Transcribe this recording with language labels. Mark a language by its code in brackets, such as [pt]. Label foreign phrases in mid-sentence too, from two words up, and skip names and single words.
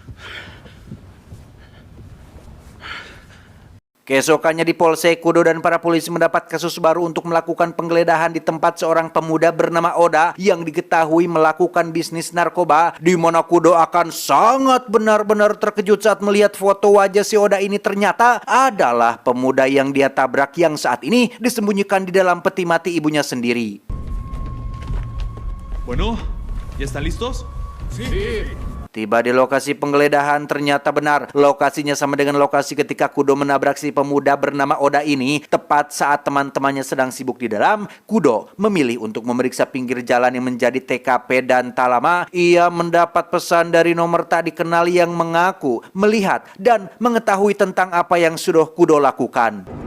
[id] Keesokannya di Polsek, Kudo dan para polisi mendapat kasus baru untuk melakukan penggeledahan di tempat seorang pemuda bernama Oda yang diketahui melakukan bisnis narkoba, di mana Kudo akan sangat benar-benar terkejut saat melihat foto wajah si Oda ini ternyata adalah pemuda yang dia tabrak yang saat ini disembunyikan di dalam peti mati ibunya sendiri. [es] Bueno, ¿ya están listos? Sí. [id] Tiba di lokasi penggeledahan, ternyata benar lokasinya sama dengan lokasi ketika Kudo menabrak si pemuda bernama Oda ini. Tepat saat teman-temannya sedang sibuk di dalam, Kudo memilih untuk memeriksa pinggir jalan yang menjadi TKP dan tak lama ia mendapat pesan dari nomor tak dikenal yang mengaku melihat dan mengetahui tentang apa yang sudah Kudo lakukan.